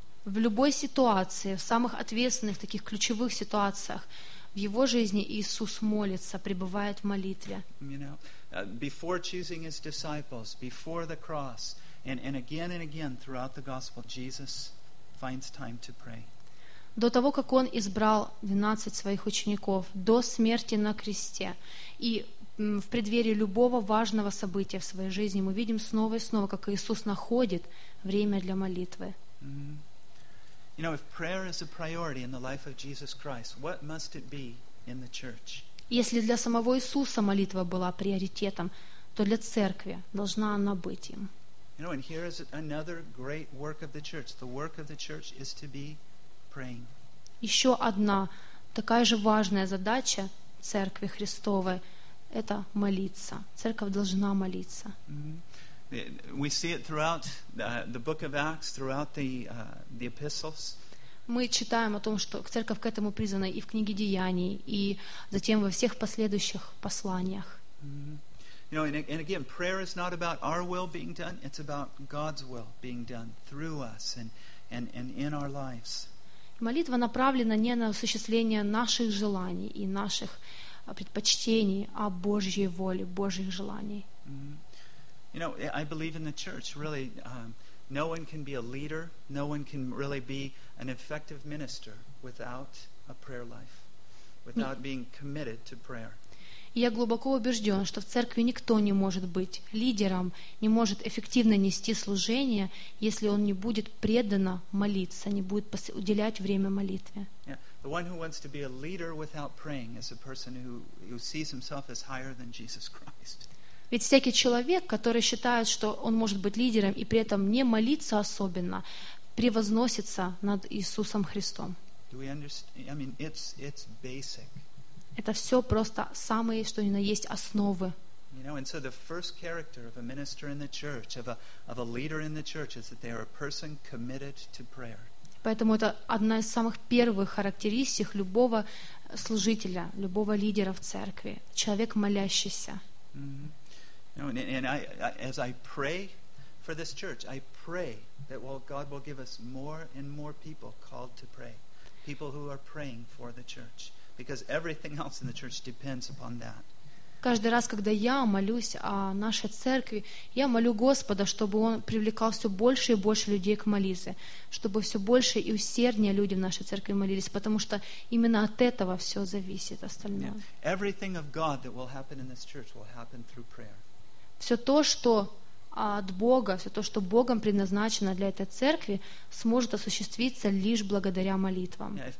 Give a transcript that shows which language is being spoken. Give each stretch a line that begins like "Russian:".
Russian: В любой ситуации, в самых ответственных таких ключевых ситуациях в его жизни Иисус молится, пребывает в молитве.
English: You know, before choosing his disciples, before the cross, and again throughout the gospel, Jesus finds time to pray.
Russian: До того, как он избрал 12 своих учеников, до смерти на кресте, и в преддверии любого важного события в своей жизни, мы видим снова и снова, как Иисус находит время для молитвы.
English: You know, if prayer is a priority in the life of Jesus Christ, what must it be in the church?
Russian: Если для самого Иисуса молитва была приоритетом, то для церкви должна она быть им.
English: You know, and here is another great work of the church. The work of the church is to be praying.
Russian: Еще одна такая же важная задача Церкви Христовой — это молиться. Церковь должна молиться.
English: We see it throughout the book of Acts, throughout the epistles.
Russian: Мы читаем о том, что церковь к этому призвана и в книге Деяний, и затем во всех последующих посланиях.
English: You know, and again, prayer is not about our will being done, it's about God's will being done through us and in our lives.
Russian: Молитва направлена не на осуществление наших желаний и наших предпочтений, а Божьей воли, Божьих желаний.
English: You know, I believe in the church, really, no one can be a leader, no one can really be an effective minister without a prayer life, without being committed to prayer.
Russian: Я глубоко убежден, что в церкви никто не может быть лидером, не может эффективно нести служение, если он не будет преданно молиться, не будет уделять время молитве.
English: Yeah. The one who wants to be a leader without praying is a person who sees himself as higher than Jesus Christ.
Russian: Ведь всякий человек, который считает, что он может быть лидером и при этом не молиться особенно, превозносится над Иисусом Христом.
English: Do we understand? I mean, it's basic.
Russian: Это все просто самые, что ни на есть, основы.
English: You know, and so the first character of a minister in the church, of a leader in the church, is that they are a person committed to prayer.
Russian: Поэтому это одна из самых первых характеристик любого служителя, любого лидера в церкви. Человек молящийся.
English: You know, and as I pray for this church, I pray that God will give us more and more people called to pray. People who are praying for the church. Because everything else in the church depends upon that.
Russian: Каждый раз, когда я молюсь о нашей церкви, я молю Господа, чтобы Он привлекал все больше и больше людей к молитве, чтобы все больше и усерднее люди в нашей церкви молились, потому что именно от этого все зависит остальное.
English: Yeah. Everything of God that will happen in this church will happen through prayer.
Russian: Все то, что от Бога, все то, что Богом предназначено для этой церкви, сможет осуществиться лишь благодаря молитвам.